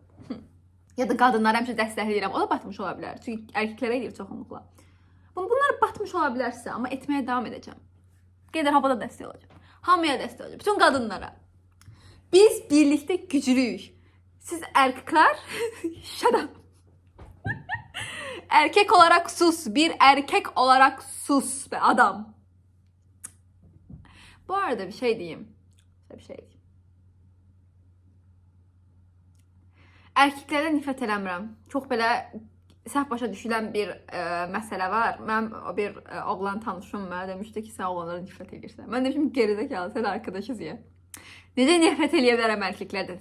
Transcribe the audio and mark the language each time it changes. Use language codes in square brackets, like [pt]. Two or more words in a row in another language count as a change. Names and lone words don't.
[az] Ya da qadınları həmişə dəstəkləyirəm, o da batmış ola bilər. Çünki erkəklərə edir çoxunluqla. Bunlar batmış ola bilərsə, amma etməyə davam edəcəm. Gender Hub'a da dəstək olacağım. Hamıya dəstək olacağım, bütün qadınlara. Biz birlikdə güclüyük. [tr] Siz erkekler, [en] shut up. [tr] Erkek olarak sus, bir erkek olarak sus be adam. Bu arada bir şey diyeyim. [az] Erkəklərdən nifrət eləmirəm. Çox belə səhv başa düşülən bir məsələ var. Mən bir oğlan tanışım mənə demişdi ki, sən oğlanlara nifrət edirsən. Mən demişim gerizekalı, sən arkadaşız ya. Necə nifrət eləyə bilərəm erkəklərdən?